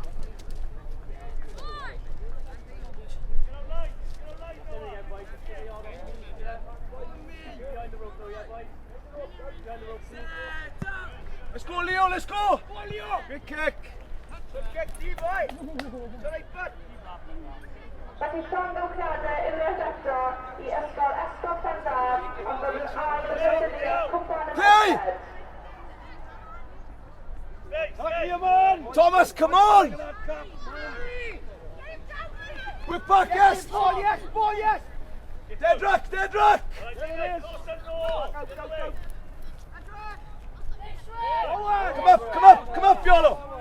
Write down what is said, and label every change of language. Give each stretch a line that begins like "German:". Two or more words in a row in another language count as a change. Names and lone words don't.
English: Let's go, Leo, let's go! Good kick! Good kick, D-boy! It's the right foot!
Welsh: Felly, llongywiadau unwaith eto I ysgol Llandar, ond yn ail yn gystadleuaeth cwpan y merched.
English: Thomas, come on! We're back, yes! Ball, yes! Dead rock! There it is! Come up, Yolo!